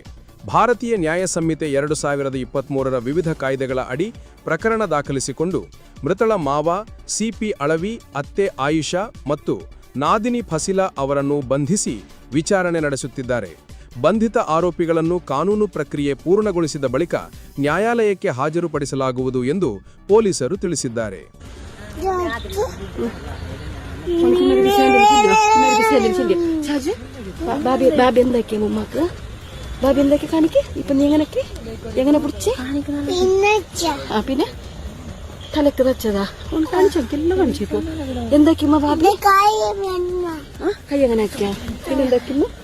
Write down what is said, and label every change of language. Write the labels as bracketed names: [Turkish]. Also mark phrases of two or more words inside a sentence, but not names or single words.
[Kannada] ಭಾರತೀಯ ನ್ಯಾಯ ಸಂಹಿತೆ 2023ರ ವಿವಿಧ ಕಾಯ್ದೆಗಳ ಅಡಿ ಪ್ರಕರಣ ದಾಖಲಿಸಿಕೊಂಡು ಮೃತಳ ಮಾವ ಸಿಪಿ ಅಳವಿ, ಅತ್ತೆ ಆಯುಷಾ ಮತ್ತು ನಾದಿನಿ ಫಸಿಲಾ ಅವರನ್ನು ಬಂಧಿಸಿ ವಿಚಾರಣೆ ನಡೆಸುತ್ತಿದ್ದಾರೆ. ಬಂಧಿತ ಆರೋಪಿಗಳನ್ನು ಕಾನೂನು ಪ್ರಕ್ರಿಯೆ ಪೂರ್ಣಗೊಳಿಸಿದ ಬಳಿಕ ನ್ಯಾಯಾಲಯಕ್ಕೆ ಹಾಜರುಪಡಿಸಲಾಗುವುದು ಎಂದು ಪೊಲೀಸರು ತಿಳಿಸಿದ್ದಾರೆ. [Malayalam] ബാബി എന്താക്കിയ ഉമ്മക്ക്? ബാബി എന്താക്കി കാണിക്ക്? ഇപ്പൊ നീ എങ്ങനെ പിടിച്ചേ? പിന്നെ തലക്ക് വെച്ചതാ? ഒന്ന് കാണിച്ചു, എല്ലാം കാണിച്ചു. ഇപ്പൊ എന്താക്കിയമ്മ ബാബി? കൈ എങ്ങനെ ആക്കിയ? പിന്നെ എന്താക്കിയമ്മ?